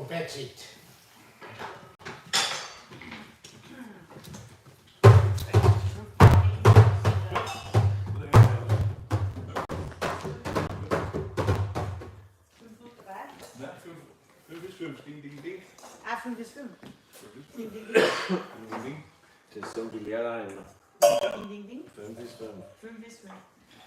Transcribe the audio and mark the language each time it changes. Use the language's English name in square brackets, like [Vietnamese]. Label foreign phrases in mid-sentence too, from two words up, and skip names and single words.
[English] That's it. Ding, ding, ding. [German] Ah, 5 bis 5. Ding, ding, Ding, ding. [Danish] Det er som vi lærer derinde. ding, ding, ding. [German] 5 bis 5. 5 bis 5.